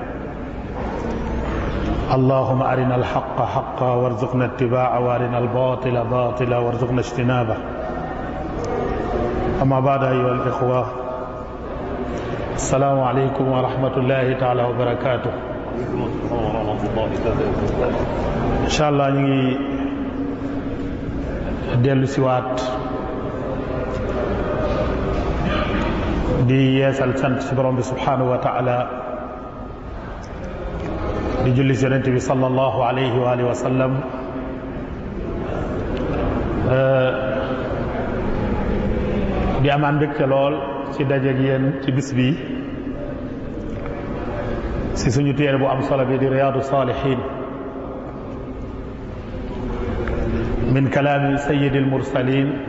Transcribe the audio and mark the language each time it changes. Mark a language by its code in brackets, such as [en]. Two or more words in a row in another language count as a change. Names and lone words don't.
[ar] اللهم أرنا الحق حقا وارزقنا اتباعه وأرنا الباطل باطلا وارزقنا اجتنابه أما بعد أيها الإخوة السلام عليكم ورحمة الله تعالى وبركاته إن شاء الله نيجي [wo] dellu siwaat di yeesal sant ci borom bi [ar] سبحانه وتعالى [wo] di julli ci yonent bi [ar] صلى الله عليه وعلى آله وسلم [wo] di amaan mbégte lool ci dajeeg yéen ci bis bi ci suñu téere bu am solo bi di riyaadu saalihiin min kalaami sayyidil mursaliin